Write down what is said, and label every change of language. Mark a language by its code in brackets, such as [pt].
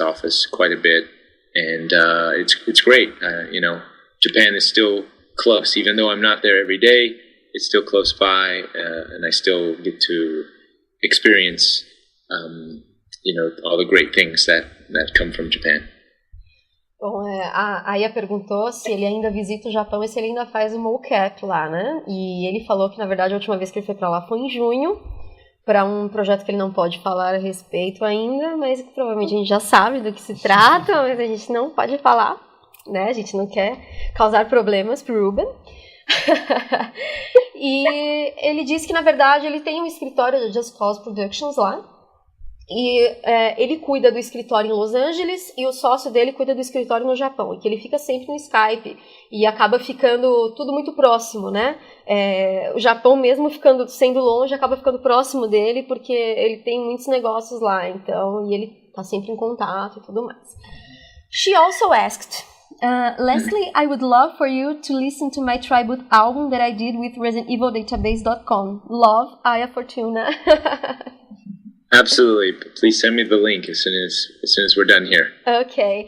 [en] office quite a bit, and it's great. Japan is still close, even though I'm not there every day. It's still close by, and I still get to experience, all the great things that come from Japan. [pt] Bom, a Aya perguntou se ele ainda visita o Japão e se ele ainda faz o mocap lá, né? E ele falou que, na verdade, a última vez que ele foi pra lá foi em junho, para um projeto que ele não pode falar a respeito ainda, mas que provavelmente a gente já sabe do que se trata, mas a gente não pode falar, né? A gente não quer causar problemas pro Reuben. E ele disse que, na verdade, ele tem um escritório da Just Cause Productions lá. E ele cuida do escritório em Los Angeles e o sócio dele cuida do escritório no Japão. E que ele fica sempre no Skype e acaba ficando tudo muito próximo, né? O Japão, mesmo sendo longe, acaba ficando próximo dele porque ele tem muitos negócios lá. Então, e ele tá sempre em contato e tudo mais. [en] She also asked, Leslie, I would love for you to listen to my tribute album that I did with ResidentEvilDatabase.com. Love, Aya Fortuna. Absolutely. Please send me the link as soon as we're done here. Okay.